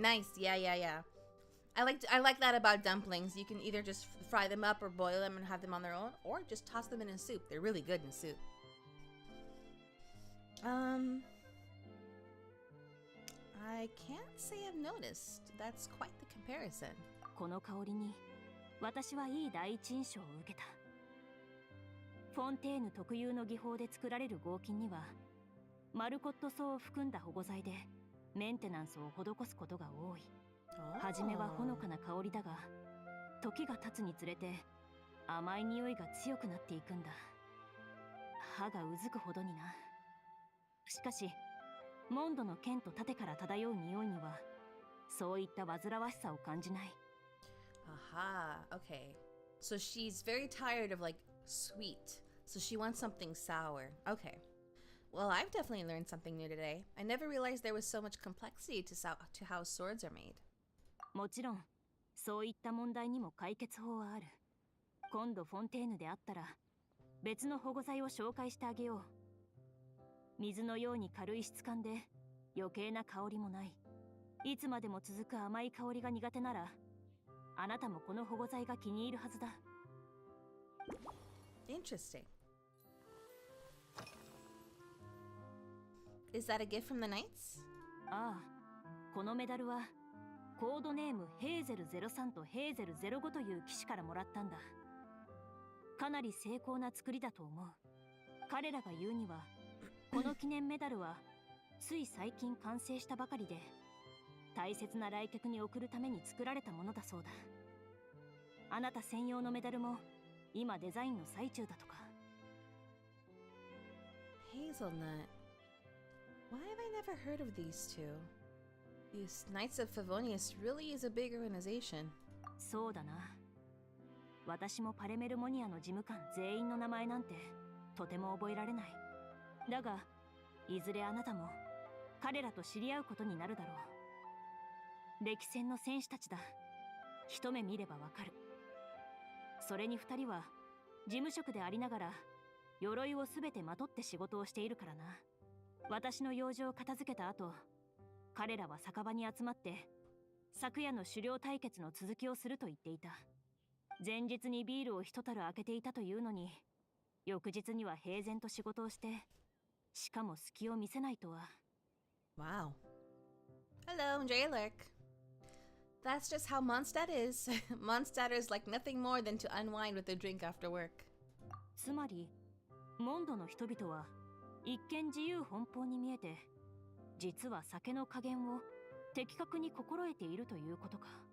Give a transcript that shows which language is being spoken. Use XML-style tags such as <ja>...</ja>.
<en>Nice, yeah. I like that about dumplings. You can either just fry them up or boil them and have them on their own, or just toss them in a soup. They're really good in soup. I can't say I've noticed. That's quite the comparison.</en> <ja>この香りに私はいい第一印象を受けた。フォンテーヌ特有の技法で作られる合金にはマルコット層を含んだ保護剤でメンテナンスを施すことが多い。はじめはほのかな香りだが、時が経つにつれて甘い匂いが強くなっていくんだ。歯がうずくほどにな。しかしモンドの剣と盾から漂う匂いにはそういった煩わしさを感じない。</ja> <en>Aha, okay. So she's very tired of like sweet. So she wants something sour. Okay. Well, I've definitely learned something new today. I never realized there was so much complexity to how swords are made.</en> <ja>もちろん、そういった問題にも解決法はある。今度フォンテーヌであったら別の保護剤を紹介してあげよう。水のように軽い質感で余計な香りもない。いつまでも続く甘い香りが苦手なら、あなたもこの保護剤が気に入るはずだ。</ja> <en>Interesting. Is that a gift from the Knights?</en> <ja>ああ、このメダルはコードネームヘーゼル03とヘーゼル05という騎士からもらったんだ。かなり精巧な作りだと思う。彼らが言うにはこの記念メダルはつい最近完成したばかりで、大切な来客に贈るために作られたものだそうだ。あなた専用のメダルも今デザインの最中だとか。</ja> <en>Hazelnut. Why have I never heard of these two? These Knights of Favonius really is a big organization.</en> <ja>そうだな。私もパレメルモニアの事務官全員の名前なんてとても覚えられない。だが、いずれあなたも彼らと知り合うことになるだろう。歴戦の戦士たちだ。一目見ればわかる。それに二人は事務職でありながら鎧をすべてまとって仕事をしているからな。私の用事を片付けた後、彼らは酒場に集まって昨夜の狩猟対決の続きをすると言っていた。前日にビールを一樽開けていたというのに、翌日には平然と仕事をして、しかも隙を見せないとは。</ja> <en>Wow. Hello, enjoy your lurk. That's just how Mondstadt is. Mondstadt is like nothing more than to unwind with a drink after work.</en> <ja>つまり、モンドの人々は一見自由奔放に見えて、実は酒の加減を的確に心得ているということか。</ja>